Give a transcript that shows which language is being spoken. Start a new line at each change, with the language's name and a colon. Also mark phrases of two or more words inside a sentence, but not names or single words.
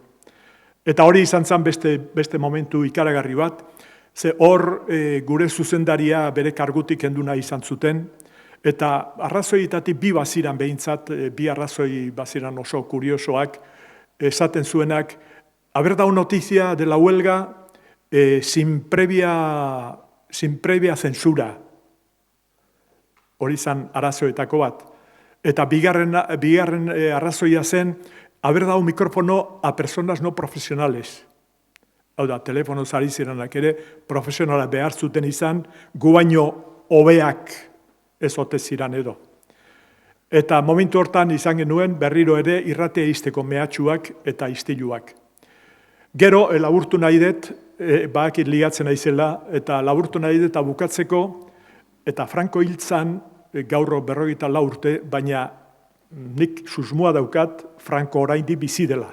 Basque: Eta hori izan zen beste momentu ikaragarri bat, ze hor gure zuzendaria bere kargutik enduna izan zuten, eta arrazoietatik bi baziran behintzat, bi arrazoi baziran oso kuriosoak, esaten zuenak,
Spanish: haber dado noticia de la huelga, sin previa censura.
Basque: Hori izan arazoetako bat. Eta bigarren arrazoia zen,
Spanish: haber dado mikrofono a personas no profesionales.
Basque: Hau da, telefonoz ari ziranak ere, profesionala behar zuten izan, gu baino hobeak ez ote ziran edo. Eta momentu hortan izan genuen berriro ere irratea izteko mehatxuak eta istiluak. Gero, laburtu nahi dut, bakit ligatzen naizela, eta laburtu nahi dut bukatzeko, eta Franko hiltzan gaur 44 urte, baina nik susmoa daukat Franko oraindik bizi dela.